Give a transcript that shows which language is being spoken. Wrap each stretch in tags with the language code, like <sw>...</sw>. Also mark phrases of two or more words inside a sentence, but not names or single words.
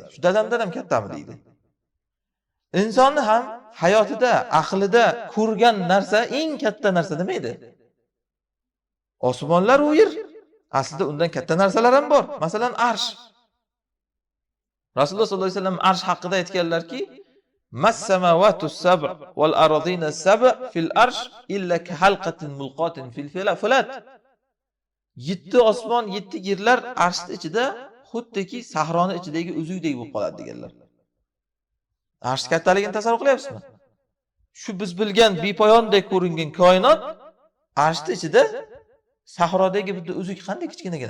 <uz>Shu dadamdan ham kattami deydi. Insonni ham hayotida, aqlida ko'rgan narsa eng katta narsa nima edi? Osmonlar va yer. Aslida undan katta narsalar ham bor. Masalan, arsh. Rasululloh</uz> <ar>صلى الله عليه وسلم</ar> <uz>arsh haqida aytganlarki,</uz> <ar>"ما السماوات سبع والأرضين سبع في العرش إلا كحلقة ملقاة في فلاة."</ar> <uz>7 osmon, 7 yerlar arshning ichida xuddiki sahroning ichidagi uzukdek bo'lib qoladi deganlar. Arsh kattaligini tasavvur qilyapsizmi? Shu biz bilgan bepoyondek ko'ringan koinot arshning ichida sahrodagi bitta uzuk qanday kichkinagina.</uz>